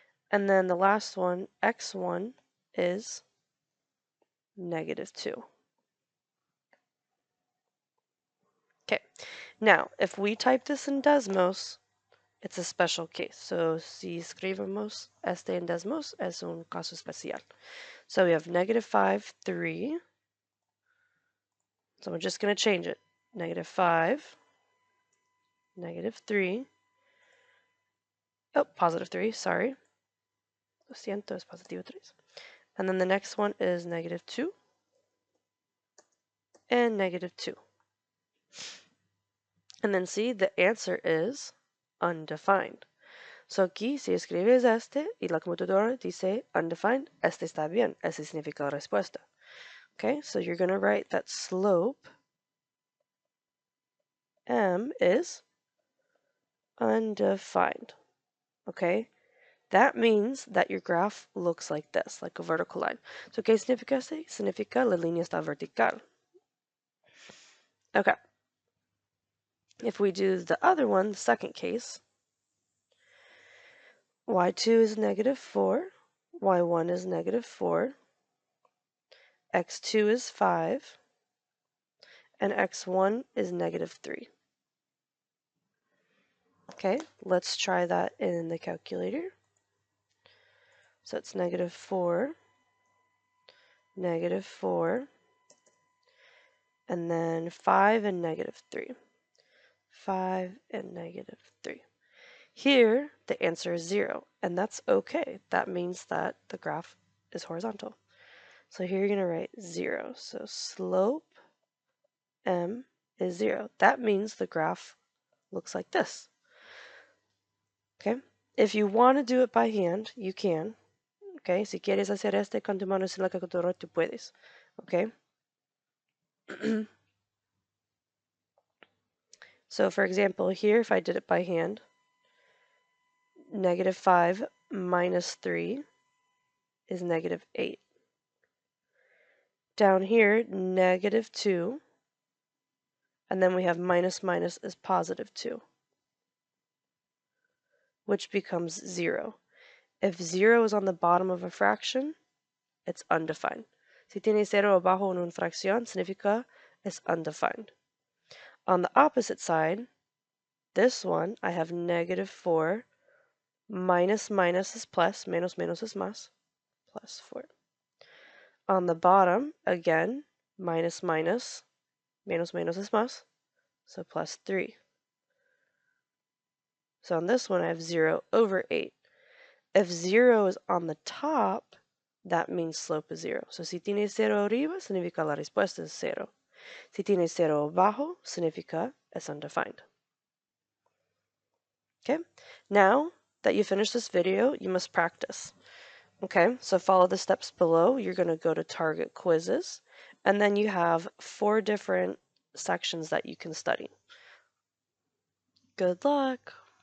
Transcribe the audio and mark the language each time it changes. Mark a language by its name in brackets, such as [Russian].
[English] And then the last one, x1, is -2. Okay, now if we type this in Desmos, it's a special case. [Spanish] So si escribimos este en Desmos, es un caso especial. [English] So we have -5, 3. So we're just going to change it. -5, -3. Oh, +3, sorry. [Spanish] Lo siento, es positivo 3. [English] And then the next one is -2 and -2. And then see, the answer is undefined. [Spanish] So aquí, si escribes este y la computadora dice undefined, este está bien, ese significa la respuesta. [English] Okay, so you're going to write that slope m is undefined. Okay, that means that your graph looks like this, like a vertical line. [Spanish] So, ¿qué significa así? Significa la línea está vertical. [English] Okay, if we do the other one, the second case, y2 is negative 4, y1 is negative 4, x2 is 5, and x1 is negative 3. Okay, let's try that in the calculator. So it's negative 4, negative 4, and then 5 and negative 3. 5 and negative 3. Here, the answer is 0, and that's okay. That means that the graph is horizontal. So here you're going to write 0. So slope m is 0. That means the graph looks like this. Okay? If you want to do it by hand, you can. Okay? [Spanish] Si quieres hacer este con tu mano sin la calculadora, tú puedes. [English] Okay? So for example, here, if I did it by hand, negative 5 minus 3 is negative 8. Down here, negative 2, and then we have minus minus is positive 2, which becomes 0. If 0 is on the bottom of a fraction, it's undefined. [Spanish] Si tiene 0 abajo en una fracción, significa es undefined. [English] On the opposite side, this one, I have negative 4, minus minus is plus, [Spanish] menos menos [English] is [Spanish] más, [English] plus 4. On the bottom, again, minus minus, [Spanish] menos menos [English] is [Spanish] más, [English] so plus 3. So on this one, I have 0 over 8. If 0 is on the top, that means slope is 0. [Spanish] So si tiene 0 arriba, significa la respuesta es 0. Si tiene 0 abajo, significa es undefined. [English] Okay, now that you finished this video, you must practice. Okay, so follow the steps below. You're going to go to Target Quizzes, and then you have 4 different sections that you can study. Good luck!